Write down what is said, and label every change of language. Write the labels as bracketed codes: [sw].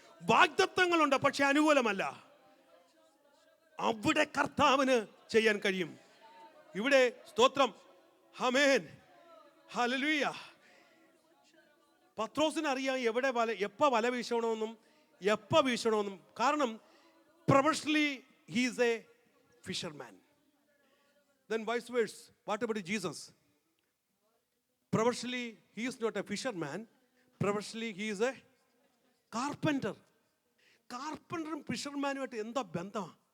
[ml] വാഗ്ദത്തങ്ങളുണ്ട്, പക്ഷെ അനുകൂലമല്ല. അവിടെ കർത്താവിന് ചെയ്യാൻ കഴിയും. ഇവിടെ സ്തോത്രം, ആമേൻ, ഹല്ലേലൂയ. പത്രോസിന് അറിയാം എവിടെ എപ്പോൾ വല വീശണമെന്നും എപ്പോൾ വീശണമെന്നും. [en] കാരണം professionally he is a fisherman. Then vice versa, what about Jesus? Professionally he is not a fisherman. Professionally he is a carpenter. [ml] കാർപ്പൻറ്ററും ഫിഷർമാനുമായിട്ട് എന്താ ബന്ധം?